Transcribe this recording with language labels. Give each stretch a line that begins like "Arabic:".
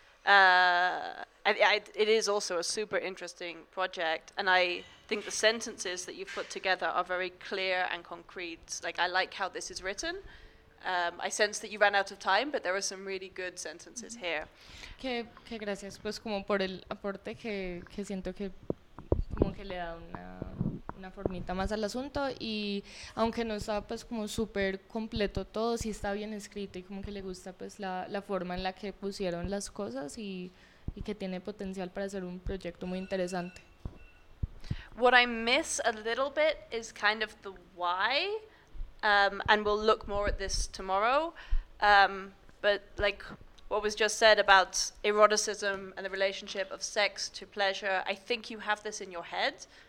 English: It is also a super interesting project, and I think the sentences that you've put together are very clear and concrete. Like, I like how this is written. I sense that you ran out of time, but there are some really good sentences mm-hmm. here.
Spanish: Que gracias, pues como por el aporte que siento que como que le da una formita más al asunto, y aunque no está pues como súper completo todo, sí está bien escrito y como que le gusta pues la forma en la que pusieron las cosas y que tiene potencial para ser un proyecto muy interesante.
English: What I miss a little bit is kind of the why, and we'll look more at this tomorrow, but like what was just said about eroticism and the relationship of sex to pleasure, I think you have this in your head.